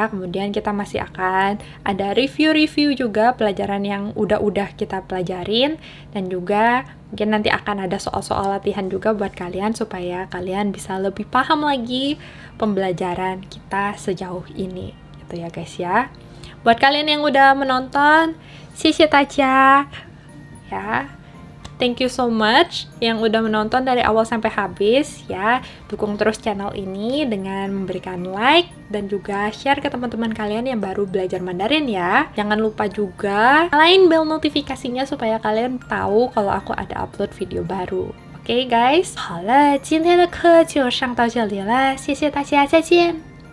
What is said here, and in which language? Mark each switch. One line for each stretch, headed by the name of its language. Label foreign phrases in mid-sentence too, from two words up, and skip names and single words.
Indonesian: Kemudian kita masih akan ada review-review juga pelajaran yang udah kita pelajarin, dan juga mungkin nanti akan ada soal-soal latihan juga buat kalian supaya kalian bisa lebih paham lagi pembelajaran kita sejauh ini gitu ya guys ya. Buat kalian yang udah menonton,
Chinese: 谢大家
Indonesian: ya.
English: Thank you so much
Indonesian: yang udah menonton dari awal sampai habis ya. Dukung terus channel ini dengan memberikan like dan juga share ke teman-teman kalian yang baru belajar Mandarin ya. Jangan lupa juga nyalain bell notifikasinya supaya kalian tahu kalau aku ada upload video baru. Oke guys,
Chinese: 好了，今天的课就上到这里了，谢谢大家，再见。